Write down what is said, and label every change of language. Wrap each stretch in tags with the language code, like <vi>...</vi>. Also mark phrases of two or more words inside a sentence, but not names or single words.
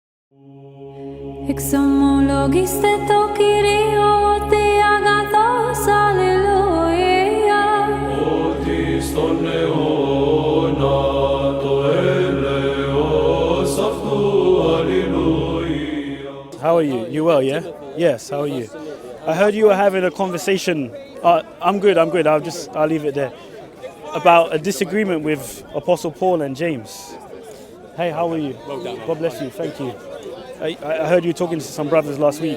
<el>Εξομολογήστε το Κύριο ότι αγαθός, αλληλούια. Ότι στον αιώνα το έλεος αυτού, αλληλούια.</el> <en>How are you? You well, yeah? Yes, how are you? I heard you were having a conversation. I'm good. I'll leave it there. About a disagreement with Apostle Paul and James. Hey, how are you? Well done. God bless you. Thank you. I heard you talking to some brothers last week.</en>